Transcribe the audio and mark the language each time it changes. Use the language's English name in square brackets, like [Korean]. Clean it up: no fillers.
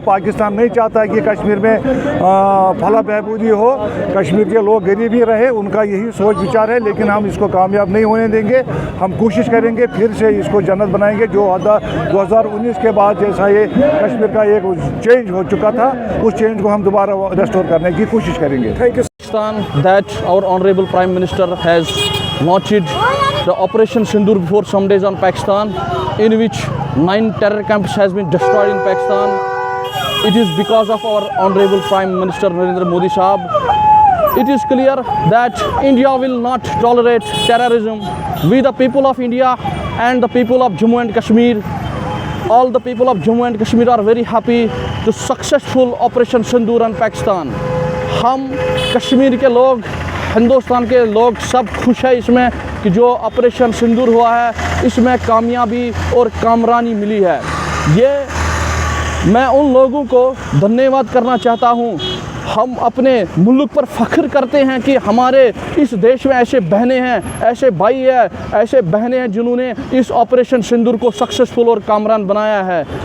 [Hindi] पाकिस्तान नहीं चाहता है कि कश्मीर में फला बहबूदी हो, कश्मीर के लोग गरीब ही रहे, उनका यही सोच विचार है। लेकिन हम इसको कामयाब नहीं होने देंगे, हम कोशिश करेंगे, फिर से इसको जन्नत बनाएंगे। जो 2019 के बाद जैसा ये कश्मीर का एक चेंज हो चुका था, उस चेंज को हम दोबारा रेस्टोर करने की कोशिश करेंगे। Thank you. [English] That our honorable Prime Minister has launched the Operation Sindoor before some days on Pakistan, in which 9 terror camps has been destroyed in Pakistan. It is because of our honorable Prime Minister Narendra Modi Sahab. It is clear that India will not tolerate terrorism. We the people of India and the people of Jammu and Kashmir, all the people of Jammu and Kashmir are very happy to successful Operation Sindoor on Pakistan. [Hindi] हम कश्मीर के लोग, हिंदुस्तान के लोग सब खुश है इसमें कि जो ऑपरेशन सिंदूर हुआ है, इसमें कामयाबी और कामरानी मिली है। ये मैं उन लोगों को धन्यवाद करना चाहता हूँ। हम अपने मुल्क पर फ़ख्र करते हैं कि हमारे इस देश में ऐसे बहनें हैं, ऐसे भाई हैं, ऐसे बहनें हैं जिन्होंने इस ऑपरेशन सिंदूर को सक्सेसफुल और कामरान बनाया है।